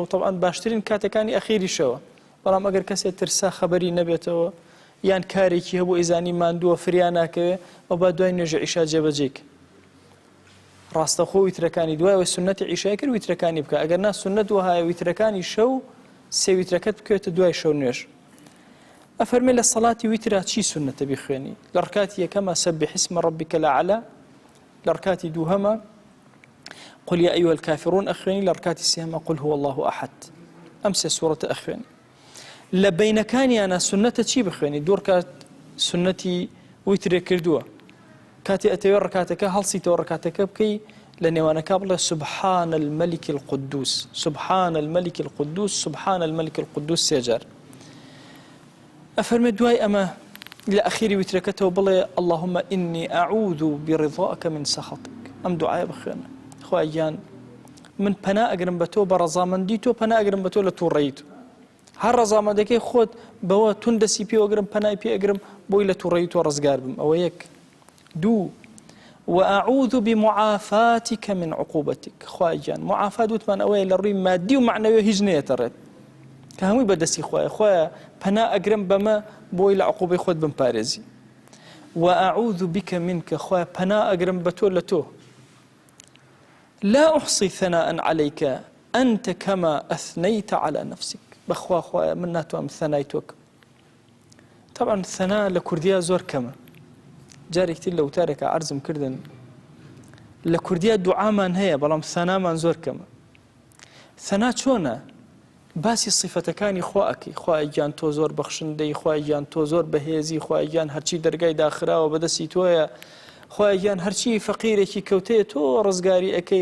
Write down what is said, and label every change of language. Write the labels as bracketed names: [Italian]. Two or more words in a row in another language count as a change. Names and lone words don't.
[Central Kurdish] طبعاً باشترین کاتەکانی ئەخیری شەوە. بەڵام ئەگەر کەسێک ترسا خەبەری نەبێتەوە یان کارێکی هەبوو ئیزانی ماندووە فریان ناکەوێ ئەو با دوای نوێژی عیشا جێبەجێ کە. ڕاستەخۆ ویترەکانی دوایەوە سونەتی عیشای کرد ویترەکانی بکە. ئەگەر نا سونەت وهایە ویترەکانی شەو سێ ویترەکەت بکەوێتە دوای شەو نوێژ. ئەفەرمێ لە سەڵاتی ویترا چی سونەتە بیخوێنی؟ لە ڕکاتی یەکەمە [Arabic] سەبح اسم ربک الأعلى، [Central Kurdish] لە ڕکاتی دووهەمە [Arabic] قل يا أيها الكافرون [Central Kurdish] أخوێنی، لە ڕکاتی سێهەمە [Arabic] قل هو الله أحد. [Central Kurdish] ئەم سێ سوورەتە ئەخوێنی. لە بینەکانیانە سونەتە چی بخوێنی؟ دوو ڕکات سونەتی ویترێ کردووە. کاتی ئەتەوێ ڕکاتەکە هەڵسیتەوە ڕکاتەکە بکەی لە نێوانەکە بڵێ [Arabic] سبحان الملك القدوس، سبحان الملك القدوس، سبحان الملك القدوس [Central Kurdish] سێجار. ئەفەرمێ دوای ئەمە لە ئەخیری ویترەکەتەوە بڵێ [Arabic] اللهم إني أعوذ برضاك من سخطك. [Central Kurdish] ئەم دوعایە بخوێنە. خوای گیان من پەنا ئەگرم بە تۆ بە ڕەزامەندی تۆ، پەنا ئەگرم بە تۆ لە تووڕەیی تۆ. هەر ڕەزامەندەکەی خۆت بەوە تون دەسی پێوەگرم پەنای پێ ئەگرم بۆی لە تووڕەیی تۆ ڕزگار بم. ئەوە یەک. [Arabic] دوو وأعوذ بمعافاتك من عقوبتك. [Central Kurdish] خوای گیان معافات وتمان ئەوەیە لە ڕووی مادی و معنەوی هیچ نەیەتەڕێت کە هەمووی بەدەستی خوایە. خوایە پەنا ئەگرم بەمە بۆی لە عقوبەی خۆت بمپارێزی. [Arabic] وأعوذ بك منك. [Central Kurdish] خوایە پەنا ئەگرم بە تۆ لە تۆ. [Arabic] لا أحصي ثناء عليك أنت كما أثنيت على نفسك. [Central Kurdish] بخوا خوایە من ناتوانم ثەنای تۆکەم. طبعا ثەنا لە کوردیا زۆر کەمە. جارێکتر لە وتارێکە عەرزم کردن لە کوردیا دوعامان هەیە بەڵام ثەنامان زۆر کەمە. ثەنا چۆنە؟ باسی صفەتەکانی خوا ئەکەی. خوای گیان تۆ زۆر بەخشندەی، خوای گیان تۆ زۆر بەهێزی، خوای گیان هەرچی دەرگای داخراوە بەدەستی تۆیە، خوای گیان هەرچی فەقیرێکی کەوتەیە تۆ ڕزگاری ئەەکەی.